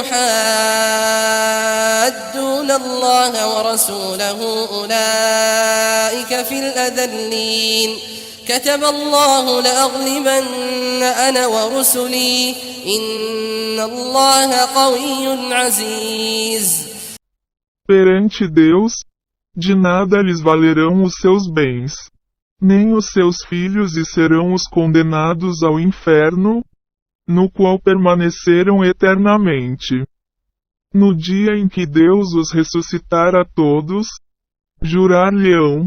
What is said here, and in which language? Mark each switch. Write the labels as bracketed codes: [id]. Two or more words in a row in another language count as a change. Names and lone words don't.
[ar] يحادون الله ورسوله أولئك في الأذلين كتب الله لأغلبن أنا ورسلي إن الله قوي عزيز. [pt] Perante Deus, de nada lhes valerão os seus bens, nem os seus filhos, e serão os condenados ao inferno, no qual permaneceram eternamente. No dia em que Deus os ressuscitar a todos, jurar-lhe-ão.